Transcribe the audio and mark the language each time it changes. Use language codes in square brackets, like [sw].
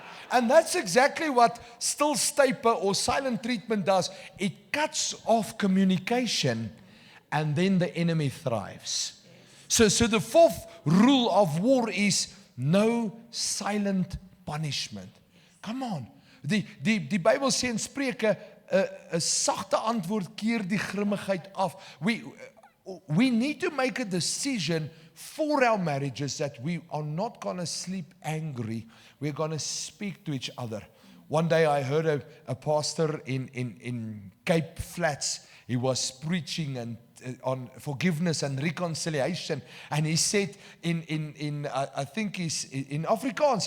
[en] And that's exactly what stilstype or silent treatment does. It cuts off communication, and then the enemy thrives. So the fourth rule of war is no silent punishment. Come on. [af] Die Bybel sê in Spreuke, 'n sagte antwoord keer die grimmigheid af. [en] We need to make a decision for our marriages that we are not going to sleep angry. We're going to speak to each other. One day I heard a pastor in Cape Flats. He was preaching on forgiveness and reconciliation, and he said I think he's in Afrikaans.